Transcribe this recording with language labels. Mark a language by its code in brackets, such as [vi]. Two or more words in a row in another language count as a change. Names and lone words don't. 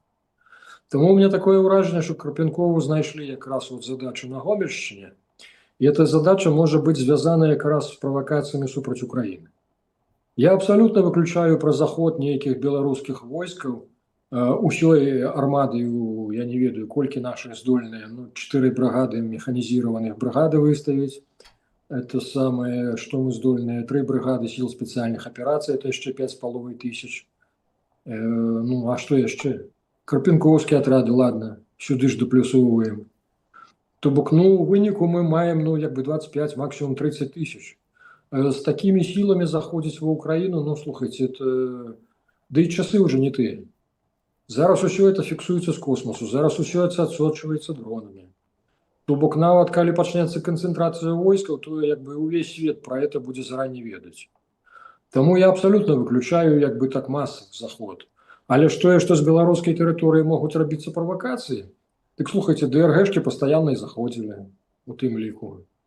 [be] Таму [ru] у меня такое [be] ўражанне, што Карпенкову знайшлі якраз задачу на Гомельшчыне, і эта задача можа быць звязана якраз з правакацыямі супраць Украіны. Я абсалютна выключаю пра заход нейкіх беларускіх войскаў Усёй армадою, я не ведаю, колькі наши здольныя, ну, [ru] 4 бригады механизированных бригады выставить. Это самое, что мы здольные, 3 бригады сил специальных операций, это еще 5500. Ну, а что еще? Карпенковские отряды, ладно, сюды ж доплюсовываем. [be] То бок, ну, у выніку мы маем, ну, як бы 25, максимум 30 тысяч. [ru] С такими силами заходить в Украину, ну, слушайте, это... Да и часы уже не те. [be] Зараз усё это фіксуецца з космосу, зараз усё это адсочваецца дронамі. То бок нават калі пачнецца канцэнтрацыя войскаў, то як бы увесь свет пра это будзе зараней ведаць. Таму я абсалютна выключаю як бы так масавы заход. Але тое, што з беларускай тэрыторыі могуць рабіцца правакацыі, дык слухайце, ДРГшкі пастаянна і заходзілі у тым ліку.